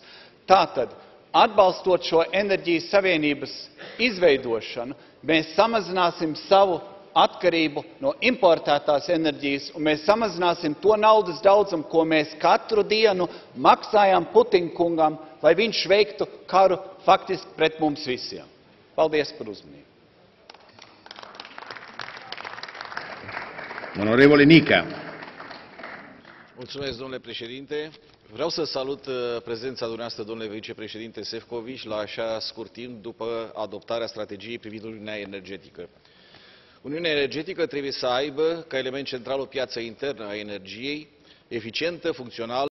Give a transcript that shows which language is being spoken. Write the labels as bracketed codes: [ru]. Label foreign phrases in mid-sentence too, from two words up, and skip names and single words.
[lv] Tātad, atbalstot šo enerģijas savienības izveidošanu, mēs samazināsim savu atkarību no importētās enerģijas, un mēs samazināsim to naudas daudzumu, ko mēs katru dienu maksājam Putina kungam, lai viņš veiktu karu faktiski pret mums visiem. Paldies par uzmanību. [it] Onorevole Nica. [ro] Mulțumesc, domnule președinte. Vreau să salut prezența dumneavoastră, domnule vicepreședinte Šefčovič, la așa scurt timp după adoptarea strategiei privind Uniunea Energetică. Uniunea Energetică trebuie să aibă ca element central o piață internă a energiei, eficientă, funcțională,